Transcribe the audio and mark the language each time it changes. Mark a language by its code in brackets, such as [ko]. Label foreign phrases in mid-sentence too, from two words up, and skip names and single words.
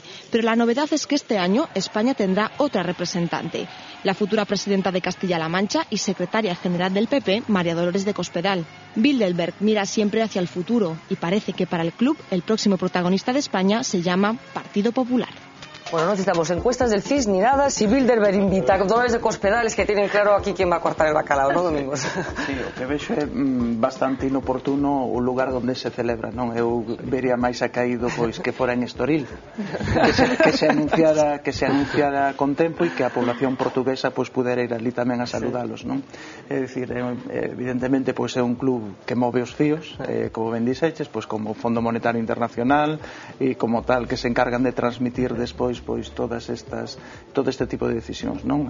[es] Pero la novedad es que este año España tendrá otra representante, la futura presidenta de Castilla-La Mancha y secretaria general del PP, María Dolores de Cospedal. Bilderberg mira siempre hacia el futuro y parece que para el club el próximo protagonista de España se llama Partido Popular. Bueno, no necesitamos encuestas del CIS ni nada. Si Bilderberg invita a Dolores de Cospedal, es que tienen claro aquí quién va a cortar el bacalao, ¿no, Domingos? [gl] Sí, o que vexo é bastante inoportuno o lugar onde se celebra, non? Eu vería máis acaído pois que fora en Estoril, que se anunciara con tempo e que a población portuguesa pois pudera ir ali tamén a saludalos, non? É dicir, evidentemente pois é un club que move os fíos, como ben dixeches, pois como Fondo Monetario Internacional e como tal que se encargan de transmitir despois pois todo este tipo de decisións, non?